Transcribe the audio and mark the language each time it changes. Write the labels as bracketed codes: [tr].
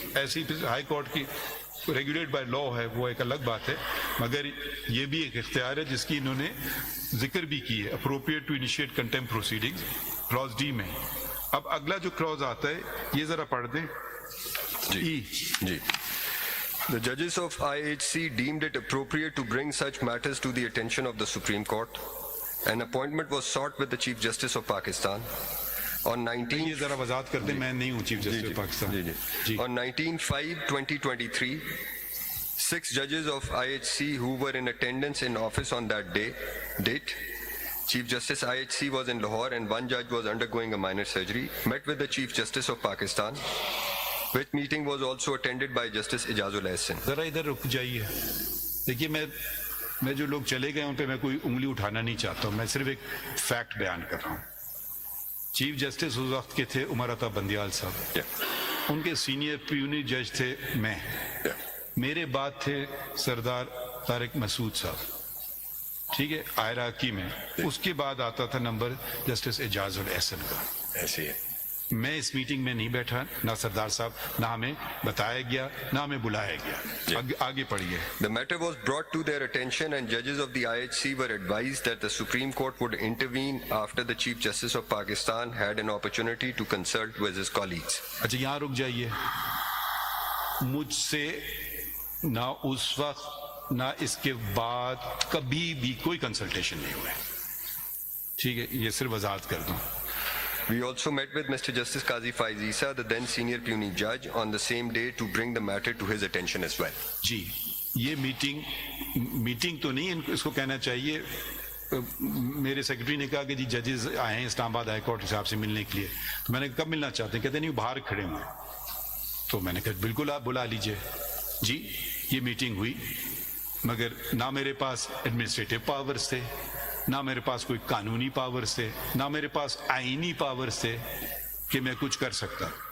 [ur] ایسی high court کی regulate by law ہے, وہ ایک الگ بات ہے, مگر یہ بھی ایک اختیار ہے جس کی انہوں نے ذکر بھی کی ہے, [en] appropriate to initiate contempt proceedings, [ur] Claus D میں. اب اگلا جو کلاز آتا ہے یہ ذرا پڑھ دیں. Ji. [en] The judges of IHC deemed it appropriate to bring such matters to the attention of the Supreme Court. An appointment was sought with the Chief Justice of Pakistan. On 19 [ur] یہ ذرا وضاحت کر دیں, میں نہیں ہوں chief justice Pakistan. جی. [en] On 19/5/2023, 6 judges of IHC who were in attendance in office on that date, Chief Justice IHC was in Lahore and one judge was undergoing a minor surgery, met with the Chief Justice of Pakistan, which meeting was also attended by Justice Ijazul Ahsan. [ur] ذرا ادھر رک جائیے. دیکھیے میں جو لوگ چلے گئے ان پہ میں کوئی انگلی اٹھانا نہیں چاہتا ہوں, میں صرف ایک فیکٹ بیان کر رہا ہوں. چیف جسٹس اس وقت کے تھے عمر عطا بندیال صاحب, ان کے سینئر پیونی جج تھے میں, میرے بعد تھے سردار طارق مسعود صاحب, ٹھیک ہے, عراقی میں. اس کے بعد آتا تھا نمبر جسٹس اعجاز الاحسن کا. ایسے ہے, میں اس میٹنگ میں نہیں بیٹھا, نہ سردار صاحب, نہ ہمیں بتایا گیا, نہ ہمیں بلایا گیا. آگے پڑھیے. [en] The matter was brought to their attention and judges of the IHC were advised that the Supreme Court would intervene after the Chief Justice of Pakistan had an opportunity to consult with his colleagues. [ur] اچھا یہاں رک جائیے. مجھ سے نہ اس وقت نہ اس کے بعد کبھی بھی کوئی کنسلٹیشن نہیں ہوا ہے, ٹھیک ہے, یہ صرف وضاحت کر دوں. [en] We also met with Mr. Justice Qazi Faiz Isa, the then senior puisne judge, on the same day to bring the matter to his attention as well. [ur] جی, یہ میٹنگ تو نہیں اس کو کہنا چاہیے. میرے سیکرٹری نے کہا کہ جی ججز آئے ہیں اسلام آباد ہائی کورٹ صاحب سے ملنے کے لیے, تو میں نے کب ملنا چاہتے ہیں, کہتے نہیں باہر کھڑے ہوئے. تو میں نے کہا بالکل آپ بلا لیجئے. جی یہ میٹنگ ہوئی, مگر نہ میرے پاس ایڈمنسٹریٹو پاورز تھے, نہ میرے پاس کوئی قانونی پاورز تھے, نہ میرے پاس آئینی پاورز تھے کہ میں کچھ کر سکتا.